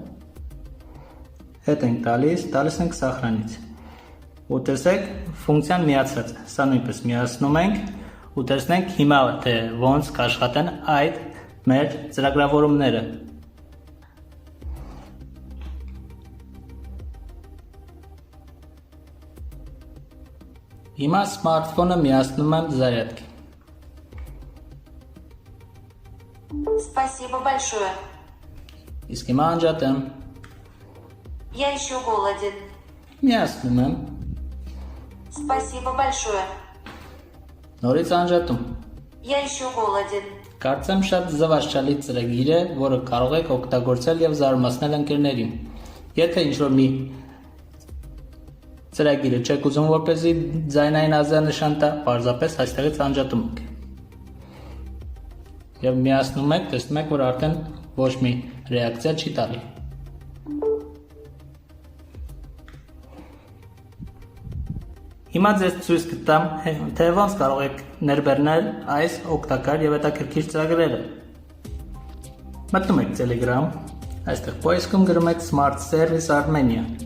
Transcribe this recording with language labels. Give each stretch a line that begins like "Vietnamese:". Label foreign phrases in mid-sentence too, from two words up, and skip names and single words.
Armenian: հետ ենք տալիս ենք սախրանից։ Ու տեսեք, ֆունկցիան միացած է, սա նույնպես միացնում ենք ու տեսնենք հիմա թե ոնց կաշխատեն այդ մեր ծրագրավորումները։ Հիմա սմարթֆոնը միացնում եմ զարյատկի։
Russian: Спасибо большое.
Armenian: Իսկ հիմա անջատեմ։
Russian: Я еще голоден.
Armenian: Միացնում եմ։
Russian: Спасибо большое.
Armenian: Նորից անջատում։
Russian: Я еще голоден.
Armenian: Կարծեմ շատ զվարճալի ծրագիր է, որը կարող եք օգտագործել եւ զարմացնել ընկերներին։ Եթե ինչ-որ մի ծրագիրը չեք ուզում, որպեսզի ձայնային ազդանշան տա, պարզապես այստեղից անջատում եք։ Եվ միացնում եք, տեսնում եք, որ արդեն ոչ մի ռեակցիա չի տալի։ Հիմա ձեզ ցույց կտամ, թե ոնց կարող եք ներբեռնել այս օգտակար եւ հետաքրքիր ծրագրերը։ Մտնում եք Telegram, այստեղ поискում գրում եք Smart Service Armenia։